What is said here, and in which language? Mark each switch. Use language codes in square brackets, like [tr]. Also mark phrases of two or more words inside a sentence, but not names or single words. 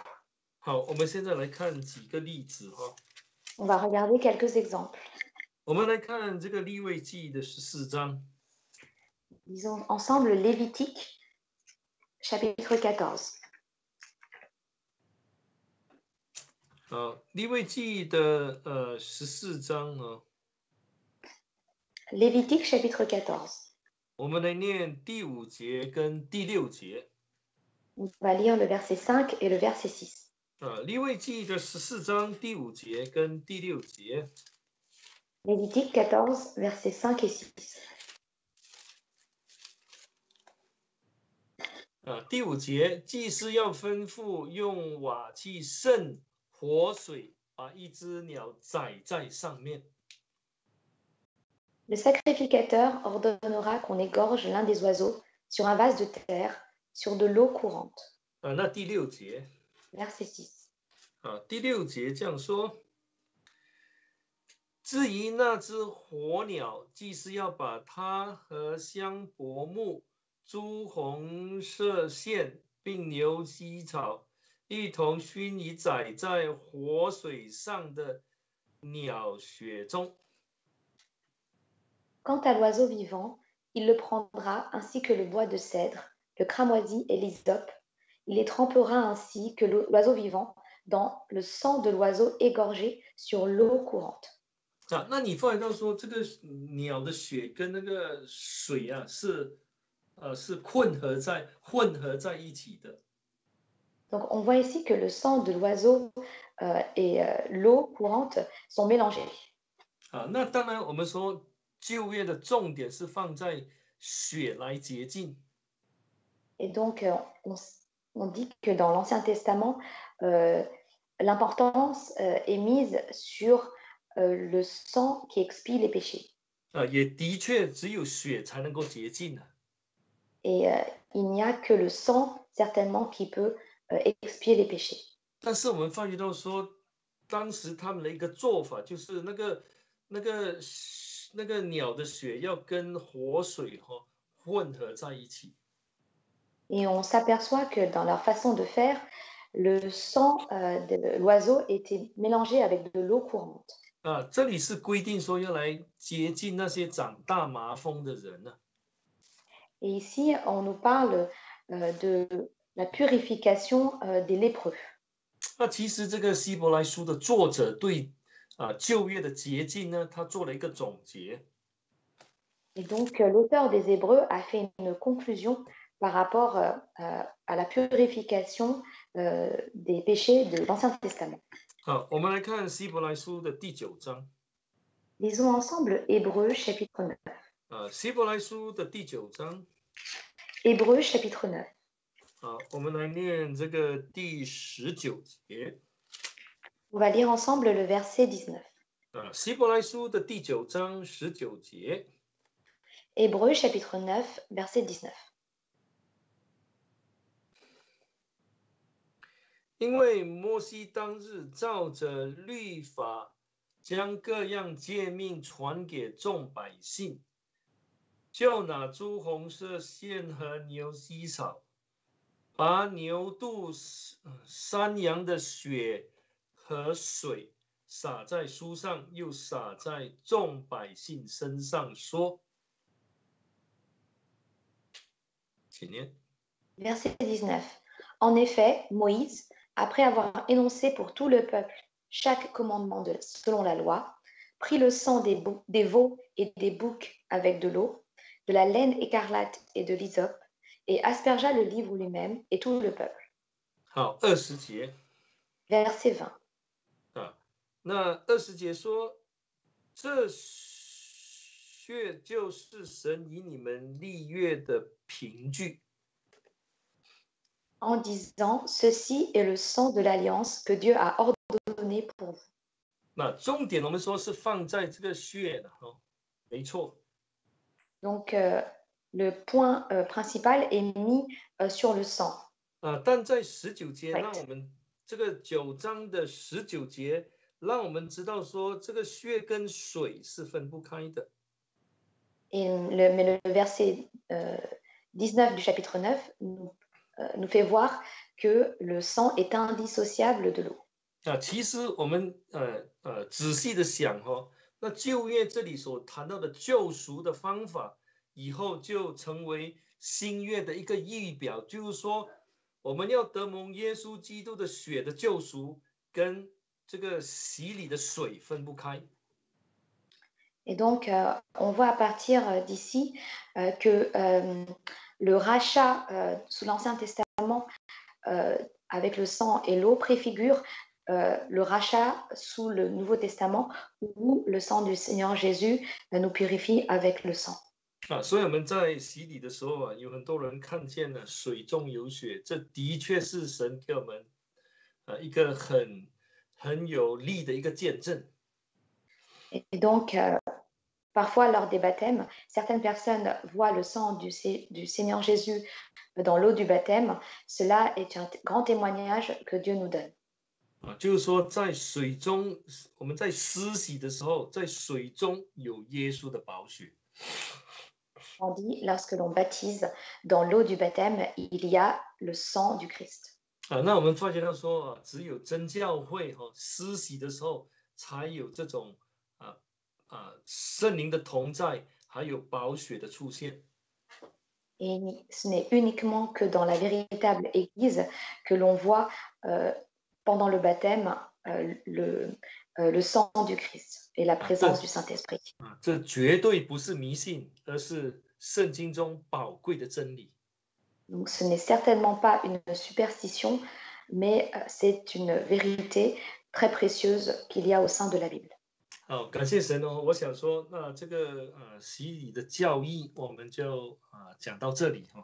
[zh] 好，我们现在来看几个例子哈。 [fr] On va regarder quelques exemples. [zh] 我们来看这个利未记的14章。 [fr] Lisons ensemble Lévitique, chapitre 14. [zh] 利未记的14章啊， [fr] Lévitique, chapitre 14. [zh] 我们来念第5节跟第6节。 [fr] On va lire le verset 5 et le verset 6. [zh] 利未记的14章第5节跟第6节。 [fr] Lévitique 14, versets 5 et 6. [zh] 第5节，祭司要吩咐用瓦器盛活水，把一只鸟宰在上面。 [fr] Le sacrificateur ordonnera qu'on égorge l'un des oiseaux sur un vase de terre, sur de l'eau courante. [zh] 那第6节， [fr] Verset 6. [zh] 第6节这样说：至于那只活鸟，祭司要把它和香柏木、朱红色线并牛膝草一同熏以宰在活水上的鸟血中。 [fr] Quant à l'oiseau vivant, il le prendra ainsi que le bois de cèdre, le cramoisi et l'hysope. Il les trempera ainsi que l'oiseau vivant dans le sang de l'oiseau égorgé sur l'eau courante. [zh] 那你发现到说，这个鸟的血跟那个水是混合在一起的。 [fr] Donc on voit ici que le sang de l'oiseau et l'eau courante sont mélangés. [zh] 那当然我们说旧约的重点是放在血来洁净。 [fr] Et donc on dit que dans l'Ancien Testament, l'importance est mise sur le sang qui expie les péchés. [zh] 也的确只有血才能够洁净。 [fr] Et il n'y a que le sang, certainement, qui peut expier les péchés. [zh] 但是我们发觉到说，当时他们的一个做法就是那个鸟的血要跟活水混合在一起。 [fr] Et on s'aperçoit que dans leur façon de faire, le sang de l'oiseau était mélangé avec de l'eau courante. [zh] 这里是规定说要来洁净那些长大麻风的人呢。 [fr] Et ici, on nous parle de la purification des lépreux. [zh] 那其实这个希伯来书的作者对旧约的洁净呢，他做了一个总结。 [fr] Et donc, l'auteur des Hébreux a fait une conclusion par rapport à la purification des péchés de l'Ancien Testament. [zh] 我们来看希伯来书的第9章。 [fr] Lisons ensemble Hébreux chapitre 9. [zh] 希伯来书的第9章。 [fr] Hébreux chapitre 9. [zh] 我们来念这个第19节。 [fr] On va lire ensemble le verset 19. [zh] 希伯来书的第9章19节。 [fr] Hébreux chapitre 9, verset 19. [zh] 因为摩西当日照着律法，将各样诫命传给众百姓，就拿朱红色线和牛膝草，把牛肚、山羊的血和水洒在书上，又洒在众百姓身上，说：请念。 [fr] Verset 19. En effet, Moïse, après avoir énoncé pour tout le peuple chaque commandement selon la loi, prit le sang des veaux et des boucs avec de l'eau, de la laine écarlate et de l'hysope, et aspergea le livre lui-même et tout le peuple. [zh] 好，20节 [fr] Verset 20. [zh] 啊，那20节说，这血就是神以你们立约的凭据。 [fr] En disant, ceci est le sang de l'alliance que Dieu a ordonné pour vous. [zh] 那重点我们说是放在这个血的哦，没错。 [fr] Donc, le point principal est mis sur le sang. [zh] 但在19节， Right. 让我们这个9章的19节，让我们知道说，这个血跟水是分不开的。 [fr] Mais le verset 19 du chapitre 9 nous fait voir que le sang est indissociable de l'eau. [zh] 其实我们仔细的想哦，那旧约这里所谈到的救赎的方法，以后就成为新约的一个预表，就是说，我们要得蒙耶稣基督的血的救赎，跟这个洗礼的水分不开。 [fr] Et donc, on voit à partir d'ici que le rachat sous l'Ancien Testament avec le sang et l'eau préfigure le rachat sous le Nouveau Testament où le sang du Seigneur Jésus nous purifie avec le sang. [zh] 所以我们在洗礼的时候有很多人看见了水中有血，这的确是神给我们一个很有力的一个见证。 [fr] Et donc, parfois, lors des baptêmes, certaines personnes voient le sang du Seigneur Jésus dans l'eau du baptême. Cela est un grand témoignage que Dieu nous donne. [zh] 就是说在水中，我们在施洗的时候，在水中有耶稣的宝血。 [fr] Tandis, lorsque l'on baptise, dans l'eau du baptême, il y a le sang du Christ. [zh] 那我们发觉到说只有真教会施洗的时候，才有这种圣灵的同在，还有宝血的出现。 [fr] Et ce n'est uniquement que dans la véritable Église que l'on voit pendant le baptême le sang du Christ et la présence du Saint-Esprit. [zh] 这绝对不是迷信，而是圣经中宝贵的真理。 [fr] Donc, ce n'est certainement pas une superstition, mais c'est une vérité très précieuse qu'il y a au sein de la Bible. [zh] 好，感谢神哦！我想说，那这个洗礼的教义，我们就讲到这里哈。